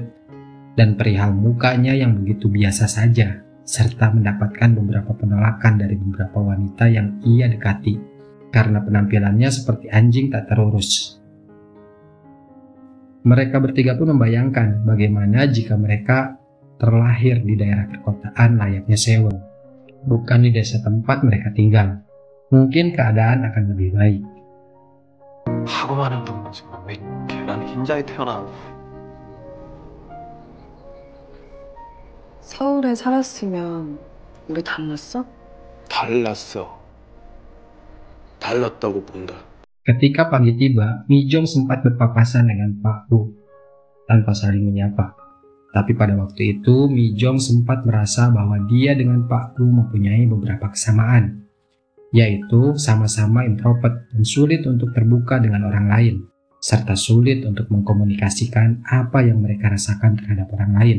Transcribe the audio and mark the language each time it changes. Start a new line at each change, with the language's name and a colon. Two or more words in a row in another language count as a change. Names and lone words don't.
Indonesian: Dan perihal mukanya yang begitu biasa saja, serta mendapatkan beberapa penolakan dari beberapa wanita yang ia dekati, karena penampilannya seperti anjing tak terurus. Mereka bertiga pun membayangkan bagaimana jika mereka terlahir di daerah perkotaan layaknya Sewell, bukan di desa tempat mereka tinggal. Mungkin keadaan akan lebih baik.
Korean: 하고 많은 동무지만 왜 계란 흰자에 태어나? 서울에 살았으면 우리 달랐어? 달랐어. 달랐다고 본다.
Indonesian: Ketika pagi tiba, Mijong sempat berpapasan dengan Pak Bu tanpa saling menyapa. Tapi pada waktu itu, Mijong sempat merasa bahwa dia dengan Pak Bu mempunyai beberapa kesamaan, yaitu sama-sama introvert dan sulit untuk terbuka dengan orang lain, serta sulit untuk mengkomunikasikan apa yang mereka rasakan terhadap orang lain.